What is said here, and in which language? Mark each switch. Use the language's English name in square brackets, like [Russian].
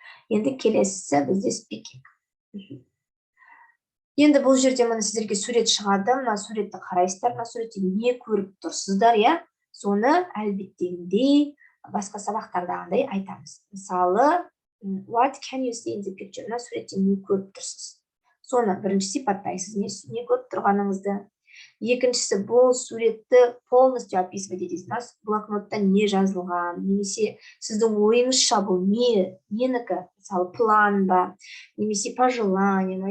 [Kazakh] Енді келесісі бізде speaking. Енді бұл жерде мына сіздерге сурет шығады. Мына суретті қарайсыздар. Мына суретте не көріп тұрсыздар, соны әлбеттегіндей басқа сабақтардағындай айтамыз. [English] Мысалы, what can you see in the picture? [Kazakh] Мына суретте не көріп тұрсыз? Соны бірінші сипаттайсыз, не көріп тұрғаныңызды. Екіншісі, бұл суретті [Russian] полностью описывать [Kazakh] етесіз. Блокнотта не жазылған, немесе сіздің ойыңызша бұл ненікі, мысалы план ба, немесе пожелание.